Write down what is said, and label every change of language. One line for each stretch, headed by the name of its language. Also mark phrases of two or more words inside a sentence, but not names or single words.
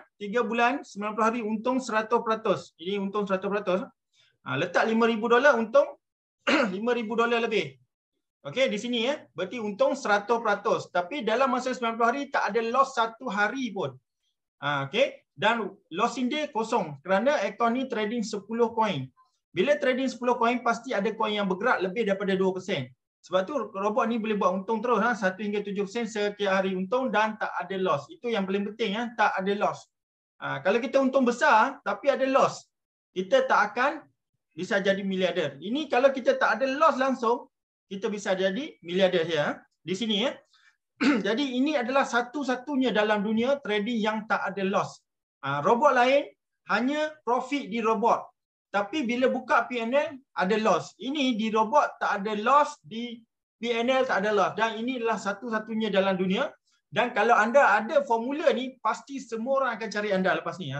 Malay: 3 bulan, 90 hari untung 100%. Ini untung 100%. Letak $5,000 untung $5,000 lebih. Okey, di sini berarti untung 100%. Tapi dalam masa 90 hari tak ada loss 1 hari pun. Okey, dan
English: losing day
Malay: kosong kerana akaun ni trading 10 koin. Bila trading 10 koin pasti ada koin yang bergerak lebih daripada 2%. Sebab tu robot ni boleh buat untung terus 1 hingga 7% setiap hari untung dan tak ada loss. Itu yang paling penting, tak ada loss. Kalau kita untung besar tapi ada loss, kita tak akan bisa jadi miliarder. Ini kalau kita tak ada loss langsung, kita bisa jadi miliarder ya. Di sini ya. Jadi ini adalah satu-satunya dalam dunia trading yang tak ada loss. Robot lain hanya profit di robot. Tapi bila buka PNL ada loss. Ini di robot tak ada loss, di PNL tak ada loss. Dan ini adalah satu-satunya dalam dunia. Dan kalau anda ada formula ni, pasti semua orang akan cari anda lepas ni.